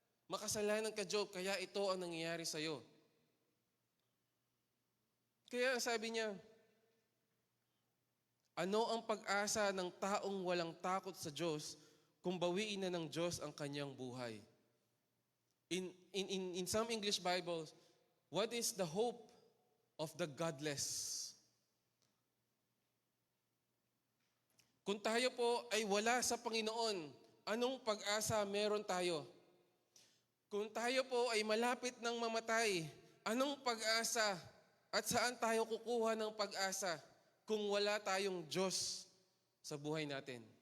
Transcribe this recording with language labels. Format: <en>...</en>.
<tl>Makasalanan ka, Job, kaya ito ang nangyayari sa iyo. Kaya sabi niya, ano ang pag-asa ng taong walang takot sa Diyos kung bawiin na ng Diyos ang kanyang buhay?</tl> <en>In some English Bibles, what is the hope of the godless?</en> <tl>Kung tayo po ay wala sa Panginoon, anong pag-asa meron tayo? Kung tayo po ay malapit ng mamatay, anong pag-asa at saan tayo kukuha ng pag-asa kung wala tayong Diyos sa buhay natin?</tl>